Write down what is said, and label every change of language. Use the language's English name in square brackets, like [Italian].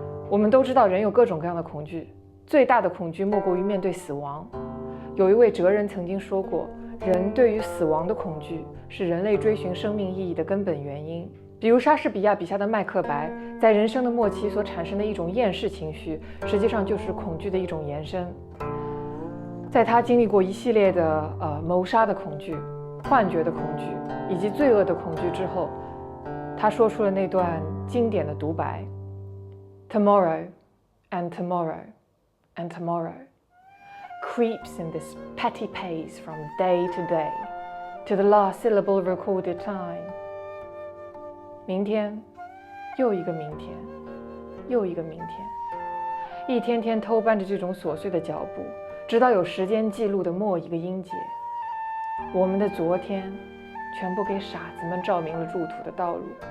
[Chinese] 我们都知道，人有各种各样的恐惧，最大的恐惧莫过于面对死亡。有一位哲人曾经说过，人对于死亡的恐惧是人类追寻生命意义的根本原因。比如莎士比亚笔下的麦克白，在人生的末期所产生的一种厌世情绪，实际上就是恐惧的一种延伸。在他经历过一系列的谋杀的恐惧、幻觉的恐惧以及罪恶的恐惧之后，他说出了那段经典的独白 ： [English] Tomorrow and tomorrow and tomorrow creeps in this petty pace from day to day to the last syllable recorded time。 [Chinese] 明天，又一个明天，又一个明天，一天天偷搬着这种琐碎的脚步，直到有时间记录的末一个音节。我们的昨天，全部给傻子们照明了入土的道路。